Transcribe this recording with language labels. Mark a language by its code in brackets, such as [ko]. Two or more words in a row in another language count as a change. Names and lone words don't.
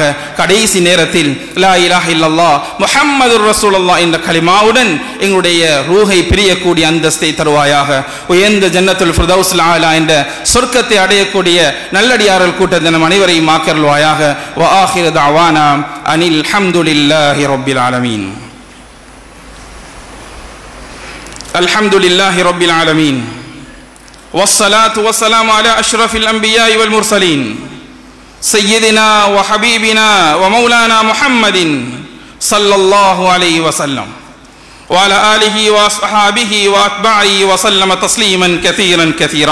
[ta] கடைசி நேரத்தில் [ar] لا إله إلا الله محمد رسول الله [ta] என்ற கலிமாவுடன் எங்களுடைய ரூஹை பிரியக்கூடிய அந்தஸ்தை தருவாயாக. உயர்ந்த ஜன்னத்துல் ஃபிர்தௌஸுல் ஆலா என்ற சொர்க்கத்தை அடையக்கூடிய நல்லடியார்கள் கூட்டத்தை நம் அனைவரையும் ஆக்கியருள்வாயாக. [ar] وآخر دعوانا أن الحمد لله رب العالمين. الحمد لله رب العالمين والصلاة والسلام على أشرف الأنبياء والمرسلين سيدنا وحبيبنا ومولانا محمد صلى الله عليه وسلم وعلى آله وأصحابه وأتباعه وسلم تسليما كثيرا كثيرا.